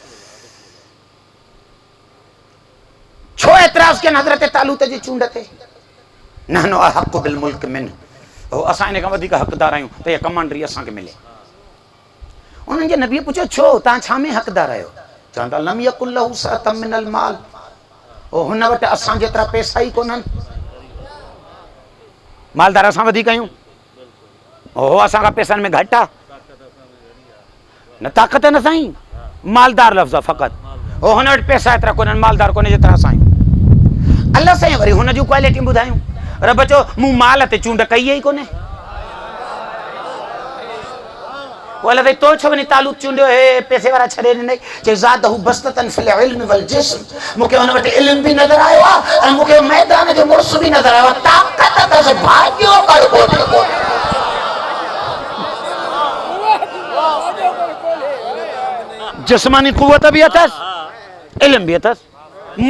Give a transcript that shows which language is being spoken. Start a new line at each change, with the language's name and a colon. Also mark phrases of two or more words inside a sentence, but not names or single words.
Sindhi: छो एतिराज़ कयनि हज़रत तालूत जी चूंड ते?
Arabic: نحن أحق بالملك من,
Sindhi: असां इन खां वधीक हक़दार आहियूं त इहा कमांडरी असांखे मिले। उन्हनि जे नबीअ पुछियो छो, तव्हां छा में हक़दार आहियो? चवंदा
Arabic: لم يكن له سعة من المال,
Sindhi: हुन वटि असां जेतिरा पैसा ई कोन्हनि। मालदार असां वधीक आहियूं, असां खां पैसनि में घटि आहे? न ताक़त न साईं, मालदार लफ़्ज़ आहे फ़क़ति। हुन वटि पैसा एतिरा कोन्हनि, मालदार कोन्हे जेतिरा असां आहियूं। अल्लाह साईं वरी हुन जूं क्वालिटियूं ॿुधायूं। रब चयो मूं माल ते चूंड कई ई कोन्हे। बोले भाई तो छो वनी तालूत चूंडियो हे पैसे वाला छड़े ॾिनई? चए
Arabic: زاده بسطة في العلم والجسم,
Sindhi: मूंखे हुन वटि इल्म बि नज़र आयो आहे ऐं मूंखे मैदान जो मुड़ुस बि नज़र आयो आहे। ताक़त अथसि, भाॻियो कर कोन्हे। जिस्मानी क़ुवत बि अथसि, इल्म बि अथसि।